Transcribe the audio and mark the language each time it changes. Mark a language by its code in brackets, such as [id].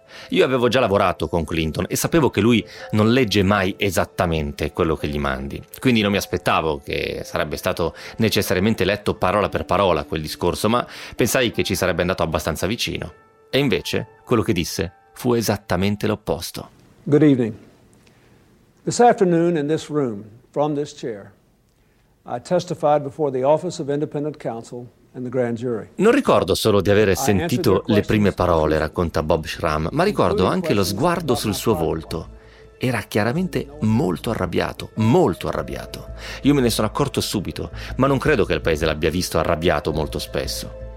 [it] Io avevo già lavorato con Clinton e sapevo che lui non legge mai esattamente quello che gli mandi, quindi non mi aspettavo che sarebbe stato necessariamente letto parola per parola quel discorso, ma pensai che ci sarebbe andato abbastanza vicino. E invece quello che disse fu esattamente l'opposto. [en] Good evening. This afternoon in this room, from this chair, I testified before the Office of Independent Counsel. [it] Non ricordo solo di aver sentito le prime parole, racconta Bob Schramm, ma ricordo anche lo sguardo sul suo volto. Era chiaramente molto arrabbiato, molto arrabbiato. Io me ne sono accorto subito, ma non credo che il paese l'abbia visto arrabbiato molto spesso.